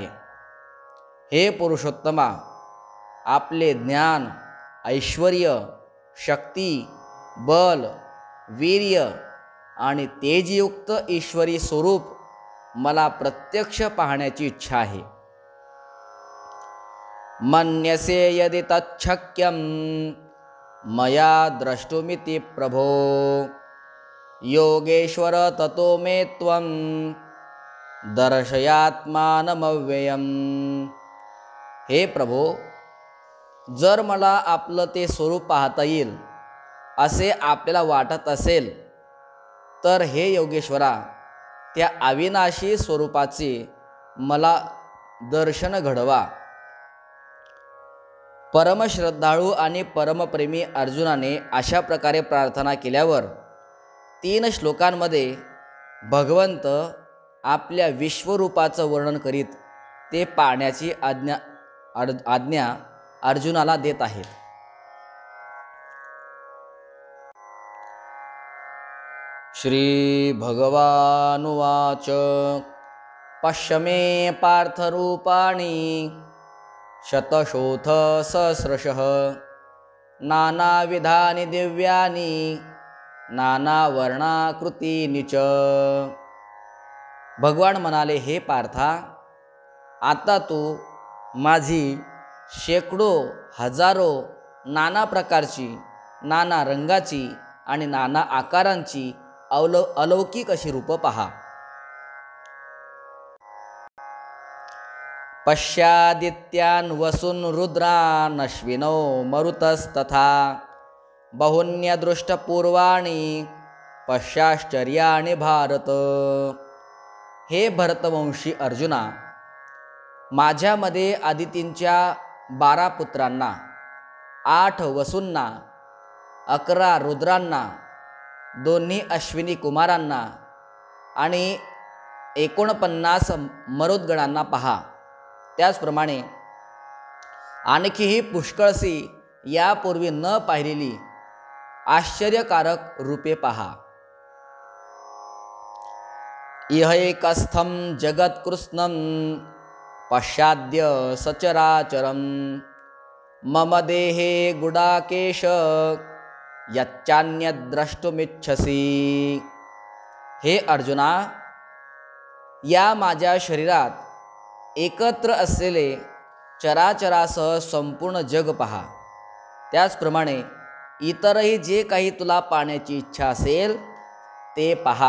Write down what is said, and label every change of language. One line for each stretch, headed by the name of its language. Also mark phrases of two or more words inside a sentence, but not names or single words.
Marathi: हे पुरुषोत्तमा, आपले ज्ञान, ऐश्वर्य, शक्ती, बल, वीर्य आणि तेजयुक्त ईश्वरी स्वरूप मला प्रत्यक्ष पाहण्याची इच्छा आहे।
Sanskrit: मन्यसे यदि तच्छक्यं मया द्रष्टुमिति प्रभो योगेश्वर ततो मे त्वं दर्शयात्मानमव्ययम्।
Marathi: हे प्रभो, जर मला आपलं ते स्वरूप पाहता येईल असे आपल्याला वाटत असेल, तर हे योगेश्वरा, त्या अविनाशी स्वरूपाचे मला दर्शन घडवा। परमश्रद्धाळू आणि परमप्रेमी अर्जुनाने अशा प्रकारे प्रार्थना केल्यावर 3 श्लोकांमध्ये भगवंत आपल्या विश्वरूपाचं वर्णन करीत ते पाहण्याची आज्ञा अर्जुनाला देत आहेत।
Sanskrit: श्री भगवानुवाच पश्य मे पार्थरूपाणि शतशोऽथ सहस्रशः नानाविधानि दिव्यानि नानावर्णाकृतीनि च।
Marathi: भगवान म्हणाले, हे पार्था, आता तू माझी शेकडो हजारो नाना प्रकारची, नाना रंगाची आणि नाना आकारांची अलौकिक अशी रूप पहा।
Sanskrit: पश्यादित्यान् वसून् रुद्रान् अश्विनौ मरुतस्तथा बहुन्यदृष्टपूर्वाणि पश्चाश्चर्याणि भारत.
Marathi: हे भरतवंशी अर्जुना, माझ्यामध्ये आदितींच्या 12 पुत्रांना, 8 वसूंना, 11 रुद्रांना, 2 अश्विनी कुमारांना आणि 49 मरुद्गणांना पहा. त्याचप्रमाणे आणखीही पुष्कळशी यापूर्वी न पाहिलेली आश्चर्यकारक रूपे पहा.
Sanskrit: इहैकस्थं जगत्कृत्स्नं पश्चाद्य सचराचरं मम देहे गुडाकेश यच्चान्यद्द्रष्टुमिच्छसि.
Marathi: हे अर्जुना, या माझ्या शरीरात एकत्र असलेले चराचरासह संपूर्ण जग पहा. त्याचप्रमाणे इतरही जे काही तुला पाहण्याची इच्छा असेल ते पहा.